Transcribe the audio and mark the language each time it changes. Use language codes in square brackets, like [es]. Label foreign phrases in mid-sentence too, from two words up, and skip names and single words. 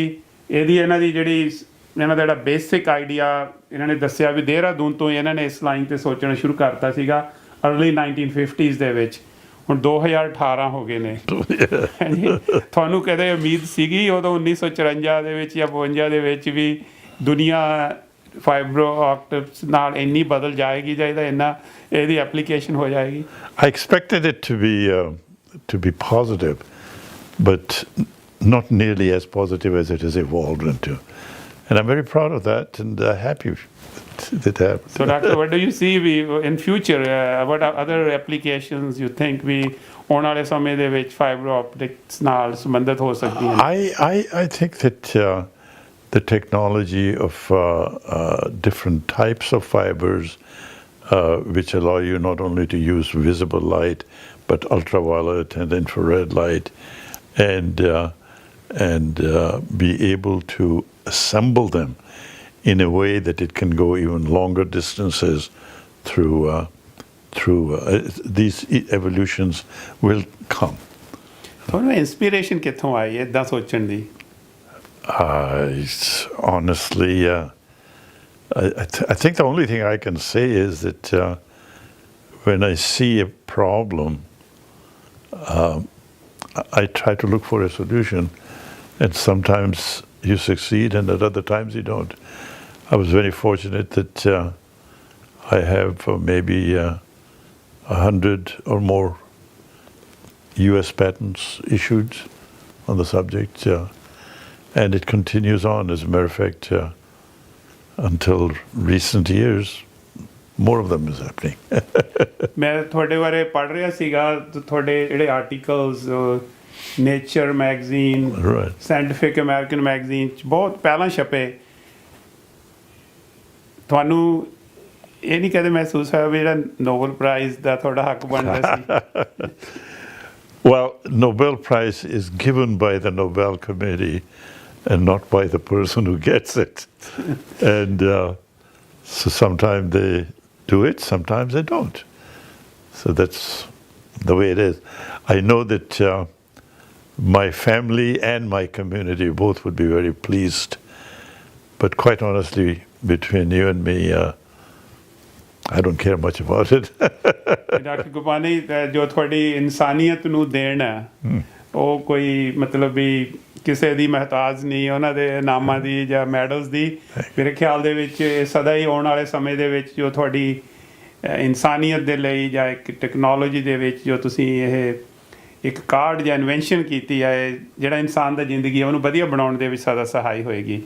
[pa] ਇਹਨਾਂ ਦੀ ਇਹਨਾਂ ਦਾ ਜਿਹੜਾ [en] basic idea [pa] ਇਹਨਾਂ ਨੇ ਦੱਸਿਆ ਵੀ ਦੇਹਰਾਦੂਨ ਤੋਂ ਇਹਨਾਂ ਨੇ ਇਸ ਲਾਈਨ 'ਤੇ ਸੋਚਣਾ ਸ਼ੁਰੂ ਕਰਤਾ ਸੀਗਾ ਅਰਲੀ 1950s ਦੇ ਵਿੱਚ। ਹੁਣ 2018 ਹੋ ਗਏ ਨੇ। ਤੁਹਾਨੂੰ ਕਦੇ ਉਮੀਦ ਸੀਗੀ ਉਦੋਂ 1954 ਦੇ ਵਿੱਚ ਜਾਂ 52 ਦੇ ਵਿੱਚ ਵੀ ਦੁਨੀਆ [en] fiber optics [pa] ਨਾਲ ਇੰਨੀ ਬਦਲ ਜਾਏਗੀ ਜਾਂ ਇਹਦੀ ਐਪਲੀਕੇਸ਼ਨ ਹੋ ਜਾਏਗੀ? [en] I expected it to be positive, but not nearly as positive as it has evolved into, and I'm very proud of that and happy that happened. So, Doctor, what do you see in future? What are other applications you think we [pa] ਆਉਣ ਵਾਲੇ ਸਮੇਂ ਦੇ ਵਿੱਚ [en] fiber optics [pa] ਨਾਲ ਸੰਬੰਧਿਤ ਹੋ ਸਕਦੀਆਂ? [en] I think that the technology of different types of fibers which allow you not only to use visible light but ultraviolet and infrared light, and be able to assemble them in a way that it can go even longer distances through these evolutions will come. [pa] ਤੁਹਾਨੂੰ inspiration ਕਿੱਥੋਂ ਆਈ ਇੱਦਾਂ ਸੋਚਣ ਦੀ? [en] Honestly, I think the only thing I can say is that when I see a problem, I try to look for a solution, and sometimes you succeed and at other times you don't. I was very fortunate that I have maybe 100 or more US patents issued on the subject, and it continues on. As a matter of fact, until recent years, more of them is happening. [pa] ਮੈਂ ਤੁਹਾਡੇ ਬਾਰੇ ਪੜ੍ਹ ਰਿਹਾ ਸੀਗਾ, ਤੁਹਾਡੇ ਜਿਹੜੇ ਆਰਟੀਕਲਸ ਨੇਚਰ ਮੈਗਜ਼ੀਨ, ਸਾਇੰਟੀਫਿਕ ਅਮਰੀਕਨ ਮੈਗਜ਼ੀਨ 'ਚ ਬਹੁਤ ਪਹਿਲਾਂ ਛਪੇ। ਤੁਹਾਨੂੰ ਇਹ ਨਹੀਂ ਕਦੇ ਮਹਿਸੂਸ ਹੋਇਆ ਵੀ ਜਿਹੜਾ ਨੋਬਲ ਪ੍ਰਾਈਜ਼ ਦਾ ਤੁਹਾਡਾ ਹੱਕ ਬਣਦਾ ਸੀ? [en] Well, Nobel Prize is given by the Nobel Committee and not by the person who gets it. And so sometimes they do it, sometimes they don't. So that's the way it is. I know that my family and my community both would be very pleased. But quite honestly, between you and me, I don't care much about it. [pa] ਡਾਕਟਰ ਕਪਾਨੀ, ਜੋ ਤੁਹਾਡੀ ਇਨਸਾਨੀਅਤ ਨੂੰ ਦੇਣ ਹੈ ਉਹ ਕੋਈ ਮਤਲਬ ਵੀ ਕਿਸੇ ਦੀ ਮਹਤਾਜ ਨਹੀਂ ਉਹਨਾਂ ਦੇ ਇਨਾਮਾਂ ਦੀ ਜਾਂ ਮੈਡਲਸ ਦੀ। ਮੇਰੇ ਖਿਆਲ ਦੇ ਵਿੱਚ ਸਦਾ ਹੀ ਆਉਣ ਵਾਲੇ ਸਮੇਂ ਦੇ ਵਿੱਚ ਜੋ ਤੁਹਾਡੀ ਇਨਸਾਨੀਅਤ ਦੇ ਲਈ ਜਾਂ ਇੱਕ ਟੈਕਨੋਲੋਜੀ ਦੇ ਵਿੱਚ ਜੋ ਤੁਸੀਂ ਇਹ ਇੱਕ ਕਾਢ ਜਾਂ ਇਨਵੈਂਸ਼ਨ ਕੀਤੀ ਹੈ ਜਿਹੜਾ ਇਨਸਾਨ ਦੀ ਜ਼ਿੰਦਗੀ ਹੈ ਉਹਨੂੰ ਵਧੀਆ ਬਣਾਉਣ ਦੇ ਵਿੱਚ ਸਦਾ ਸਹਾਈ ਹੋਏਗੀ।